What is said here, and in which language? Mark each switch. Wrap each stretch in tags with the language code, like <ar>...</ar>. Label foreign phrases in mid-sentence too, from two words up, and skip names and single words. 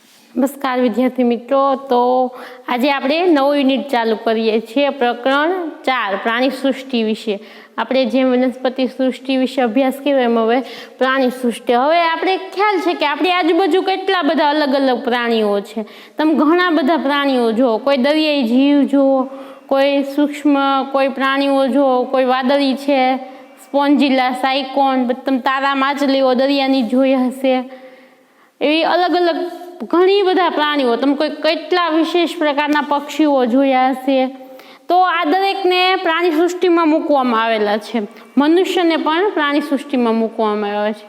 <gu>નમસ્કાર વિદ્યાર્થી મિત્રો. તો આજ આપ નવો યુનિટ ચાલુ કરીએ છે। પ્રકરણ 4 પ્રાણી સૃષ્ટિ વિશે. આપણે જે વનસ્પતિ સૃષ્ટિ વિશે અભ્યાસ કર્યો એમ હવે પ્રાણી સૃષ્ટિ। હવે આપણે ખ્યાલ છે કે આપણી આજુબાજુ કેટલા બધા અલગ અલગ પ્રાણીઓ છે। તમે ઘણા બધા પ્રાણીઓ જો, કોઈ દરિયાઈ જીવ જો, કોઈ સૂક્ષ્મ કોઈ પ્રાણીઓ જો, કોઈ વાદળી છે, સ્પોન્જિલા, સાઇકોન, તમે તારા માછલીઓ દરિયાની જોઈ હશે। એવી અલગ અલગ ઘણી બધા પ્રાણીઓ, તમે કોઈ કેટલા વિશેષ પ્રકારના પક્ષીઓ જોયા હશે। તો આ દરેકને પ્રાણી સૃષ્ટિમાં મૂકવામાં આવેલા છે। મનુષ્યને પણ પ્રાણી સૃષ્ટિમાં મૂકવામાં આવે છે।</gu>